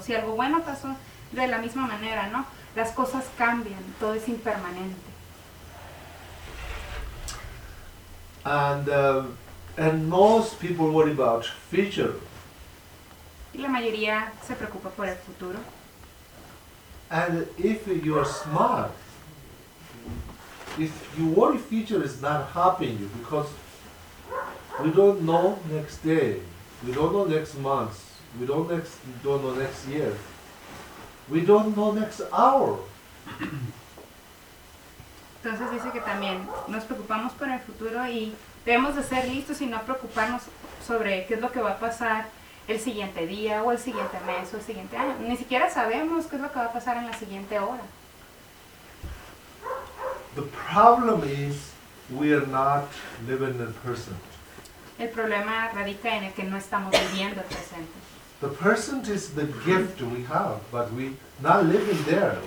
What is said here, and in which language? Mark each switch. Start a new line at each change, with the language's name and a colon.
Spanish: Si algo bueno pasó, de la misma manera, ¿no? Las cosas cambian, todo es impermanente.
English: And most people worry about future.
Spanish: Y la mayoría se preocupa por el futuro.
English: And if you are smart, if you worry future is not helping you, because we don't know next day, we don't know next month, we don't know next year, we don't know next hour.
Spanish: Entonces dice que también nos preocupamos por el futuro y debemos de ser listos y no preocuparnos sobre qué es lo que va a pasar el siguiente día, o el siguiente mes, o el siguiente año. Ni siquiera sabemos qué es lo que va a pasar en la siguiente hora.
English: The problem is we are not living the present.
Spanish: El problema radica en el que no estamos viviendo el presente.
English: The present is the gift we have, but we not living there.